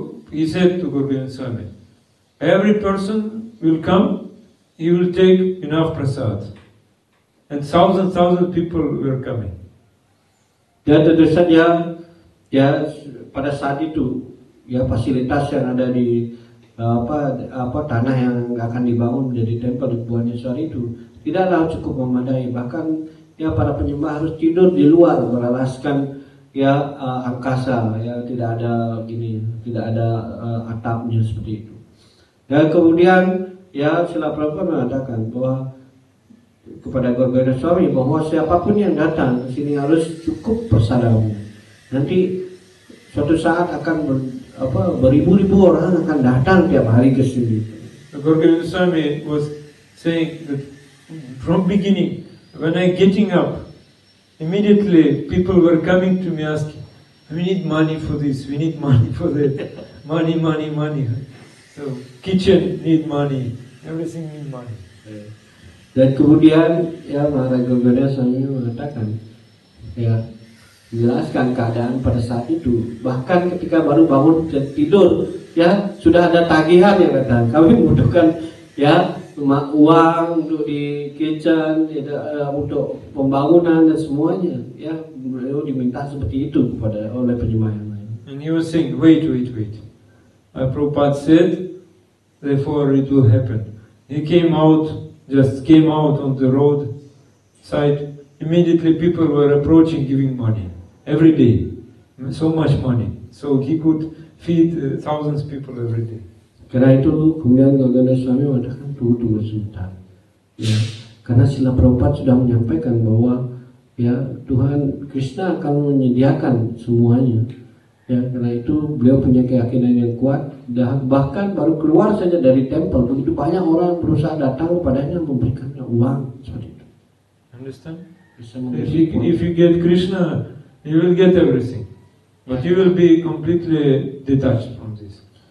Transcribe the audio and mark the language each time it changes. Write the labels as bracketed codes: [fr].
[en] he said to Guru Gobind Swami, every person will come, he will take enough prasad. And thousands people were coming. [id] Dan tentu saja ya pada saat itu ya fasilitas yang ada di tanah yang akan dibangun menjadi tempel di Bhubaneswar itu tidaklah cukup memadai, bahkan ya para penyembah harus tidur di luar beralaskan ya angkasa, ya tidak ada atapnya seperti itu. Dan kemudian ya Srila Prabhupada mengatakan bahwa kepada Guru Gobind Swami bahwa siapapun yang datang ke sini harus cukup persadaannya. Nanti suatu saat akan beribu-ribu orang akan datang tiap hari ke sini. [en] Guru Gobind Swami was saying that from beginning, when I getting up, immediately people were coming to me asking, we need money for this, we need money for that, money. So kitchen need money, everything need money. [id] Dan kemudian ya Maharaj Guru Gobind Swami mengatakan ya menjelaskan keadaan pada saat itu, bahkan ketika baru bangun dan tidur ya sudah ada tagihan yang datang, kami membutuhkan ya uang untuk di kitchen, ya, untuk pembangunan dan semuanya ya beliau diminta seperti itu oleh penyembah yang lain. [en] And he was saying, wait. Prabhupada said, therefore it will happen. He just came out on the road side. Immediately people were approaching, giving money every day, so much money, so he could feed thousands of people every day. [id] Karena itu kemudian Guru Gobind Swami mengatakan tunggu sebentar, ya karena Srila Prabhupada sudah menyampaikan bahwa ya Tuhan Krishna akan menyediakan semuanya. Ya, karena itu beliau punya keyakinan yang kuat. Bahkan baru keluar saja dari tempel, begitu banyak orang berusaha datang kepadanya memberikannya uang seperti itu. [en] Understand? If you get Krishna, you will get everything, but you will be completely detached from this.